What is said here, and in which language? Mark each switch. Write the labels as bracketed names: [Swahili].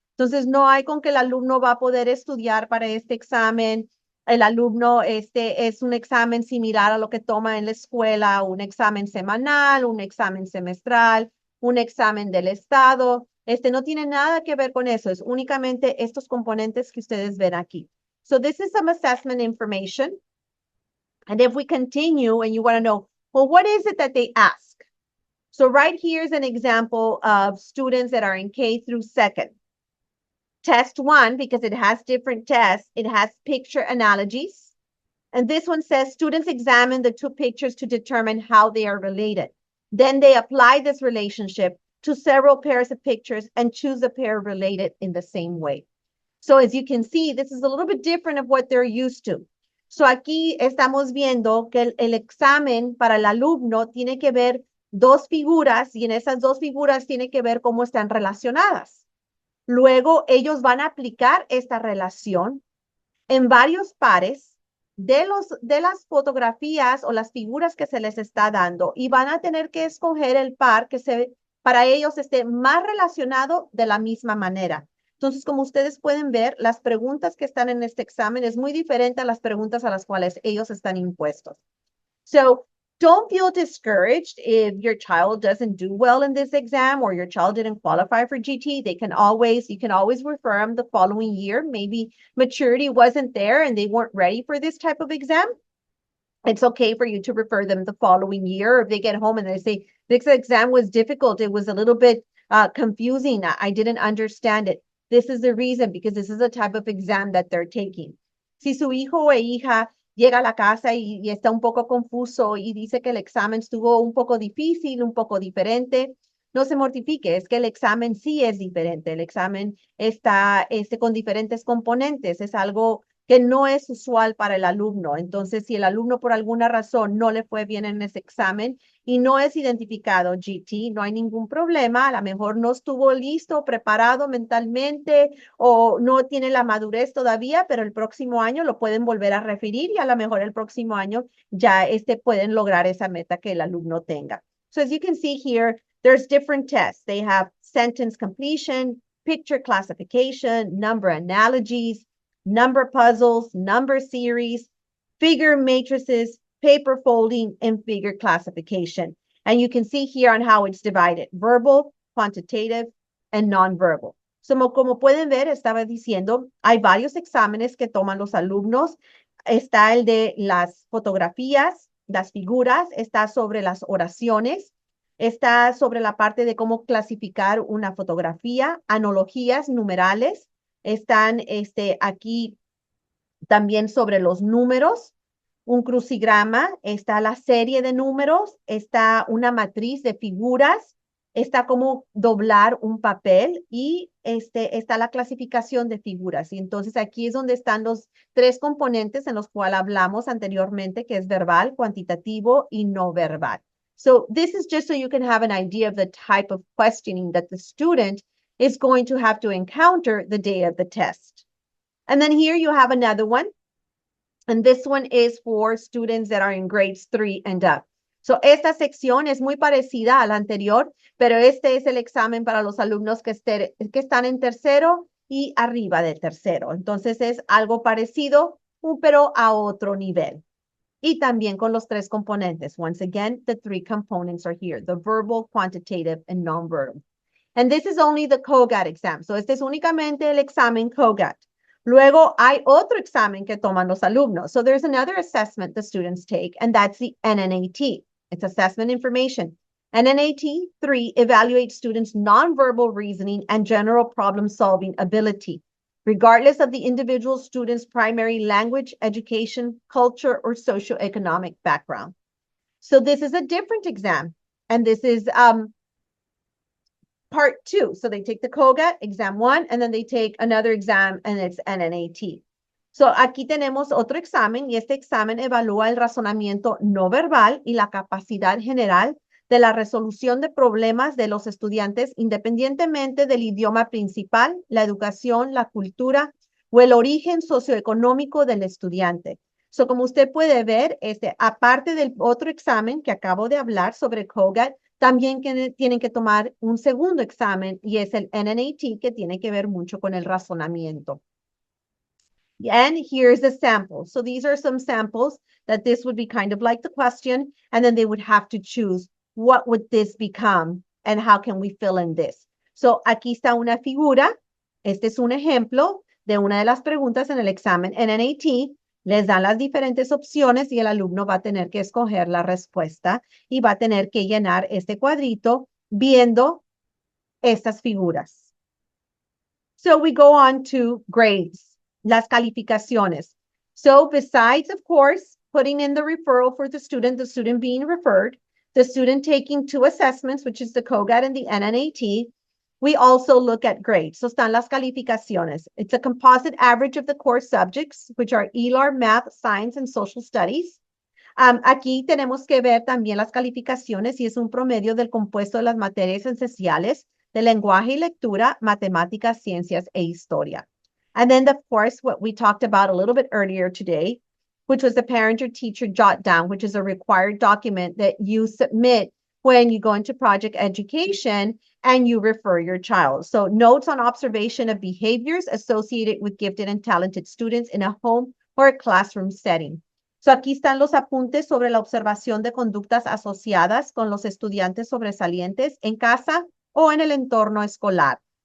[Spanish] Entonces, no hay con que el alumno va a poder estudiar para este examen. El alumno, es un examen similar a lo que toma en la escuela, un examen semanal, un examen semestral, un examen del estado. No tiene nada que ver con eso. Es únicamente estos componentes que ustedes ven aquí. [English] So this is some assessment information. And if we continue and you want to know, well, what is it that they ask? So right here is an example of students that are in K through 2nd. Test 1, because it has different tests, it has picture analogies. And this one says students examine the 2 pictures to determine how they are related. Then they apply this relationship to several pairs of pictures and choose a pair related in the same way. So as you can see, this is a little bit different of what they're used to. [Spanish] So aquí estamos viendo que el examen para el alumno tiene que ver dos figuras y en esas dos figuras tiene que ver cómo están relacionadas. Luego ellos van a aplicar esta relación en varios pares de las fotografías o las figuras que se les está dando y van a tener que escoger el par que para ellos esté más relacionado de la misma manera. Entonces, como ustedes pueden ver, las preguntas que están en este examen es muy diferente a las preguntas a las cuales ellos están impuestos. [English] So, don't feel discouraged if your child doesn't do well in this exam or your child didn't qualify for GT. You can always refer them the following year. Maybe maturity wasn't there and they weren't ready for this type of exam. It's okay for you to refer them the following year. Or if they get home and they say, this exam was difficult, it was a little bit confusing, I didn't understand it. This is the reason, because this is the type of exam that they're taking. [Spanish] Si su hijo o hija llega a la casa y está un poco confuso y dice que el examen estuvo un poco difícil, un poco diferente, no se mortifique, es que el examen sí es diferente. El examen está con diferentes componentes, es algo que no es usual para el alumno. Entonces, si el alumno por alguna razón no le fue bien en ese examen y no es identificado GT, no hay ningún problema. A lo mejor no estuvo listo, preparado mentalmente o no tiene la madurez todavía, pero el próximo año lo pueden volver a referir y a lo mejor el próximo año ya pueden lograr esa meta que el alumno tenga. [English] So as you can see here, there's different tests. They have sentence completion, picture classification, number analogies, number puzzles, number series, figure matrices, paper folding, and figure classification. And you can see here on how it's divided, verbal, quantitative, and nonverbal. [Spanish] So, como pueden ver, estaba diciendo, hay varios exámenes que toman los alumnos. Está el de las fotografías, las figuras, está sobre las oraciones, está sobre la parte de cómo clasificar una fotografía, analogías, numerales, están aquí también sobre los números, un crucigrama, está la serie de números, está una matriz de figuras, está como doblar un papel y está la clasificación de figuras. Y entonces aquí es donde están los tres componentes en los cuales hablamos anteriormente, que es verbal, cuantitativo y no verbal. [English] So this is just so you can have an idea of the type of questioning that the student is going to have to encounter the day of the test. And then here you have another one. And this one is for students that are in grades 3 and up. [Spanish] So esta sección es muy parecida a la anterior, pero este es el examen para los alumnos que están en tercero y arriba de tercero. Entonces es algo parecido, pero a otro nivel. Y también con los tres componentes. [English] Once again, the three components are here, the verbal, quantitative, and nonverbal. And this is only the COGAT exam. [Spanish] So este es únicamente el examen COGAT. Luego hay otro examen que toman los alumnos. [English] So there's another assessment the students take, and that's the NNAT. It's assessment information. NNAT 3 evaluates students' nonverbal reasoning and general problem-solving ability, regardless of the individual student's primary language, education, culture, or socioeconomic background. So this is a different exam, and this is part 2. So they take the COGAT, exam 1, and then they take another exam, and it's NNAT. [Spanish] So aquí tenemos otro examen, y este examen evalúa el razonamiento no verbal y la capacidad general de la resolución de problemas de los estudiantes independientemente del idioma principal, la educación, la cultura o el origen socioeconómico del estudiante. So, como usted puede ver, aparte del otro examen que acabo de hablar sobre COGAT, también tienen que tomar un segundo examen y es el NNAT, que tiene que ver mucho con el razonamiento. [English] And here's a sample. So these are some samples that this would be kind of like the question, and then they would have to choose what would this become and how can we fill in this. [Spanish] So aquí está una figura. Este es un ejemplo de una de las preguntas en el examen NNAT. Les dan las diferentes opciones y el alumno va a tener que escoger la respuesta y va a tener que llenar este cuadrito viendo estas figuras. [English] So we go on to grades. [Spanish] Las calificaciones. [English] So besides, of course, putting in the referral for the student being referred, the student taking 2 assessments, which is the COGAT and the NNAT, we also look at grades. [Spanish] So están las calificaciones. [English] It's a composite average of the core subjects, which are ELAR, math, science, and social studies. [Spanish] Aquí tenemos que ver también las calificaciones y es un promedio del compuesto de las materias esenciales de lenguaje y lectura, matemáticas, ciencias e historia. [English] And then, of course, what we talked about a little bit earlier today, which was the parent or teacher jot down, which is a required document that you submit when you go into project education and you refer your child. So notes on observation of behaviors associated with gifted and talented students in a home or a classroom setting. [Spanish] So aquí están los apuntes sobre la observación de conductas asociadas con los estudiantes sobresalientes en casa o en el entorno escolar.